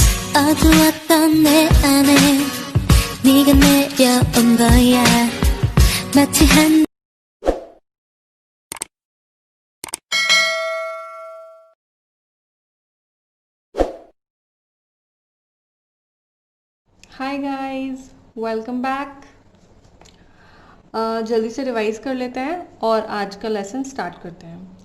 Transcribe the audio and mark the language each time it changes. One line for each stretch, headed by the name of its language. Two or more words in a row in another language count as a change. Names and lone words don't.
Korean: 어두웠던 내 안에 네가 내려온 거야. 마치 한
English: hi guys, welcome back.
Hindi: जल्दी से रिवाइज कर लेते हैं और आज का
English: lesson start
Hindi: करते हैं।